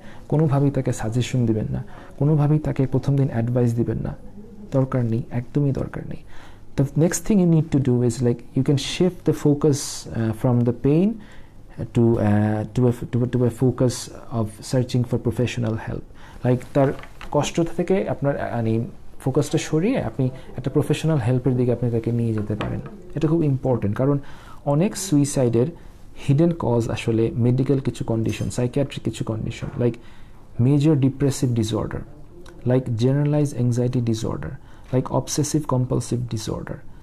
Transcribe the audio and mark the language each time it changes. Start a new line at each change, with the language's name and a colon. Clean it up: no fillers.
Bangla: কোনোভাবেই তাকে সাজেশন দিবেন না, কোনোভাবেই তাকে প্রথম দিন অ্যাডভাইস দিবেন না, দরকার নেই, একদমই দরকার নেই।
English: The next thing you need to do is like you can shift the focus from the pain to a focus of searching for professional help.
Bangla: Like তার কষ্ট থেকে আপনার মানে ফোকাসটা সরিয়ে আপনি একটা প্রফেশনাল হেল্পের দিকে আপনি তাকে নিয়ে যেতে পারেন। এটা খুব ইম্পর্টেন্ট, কারণ অনেক সুইসাইডের হিডেন কজ আসলে মেডিকেল কিছু কন্ডিশন, সাইকিয়াট্রিক কিছু condition, like major depressive disorder, like generalised anxiety disorder, like obsessive compulsive disorder.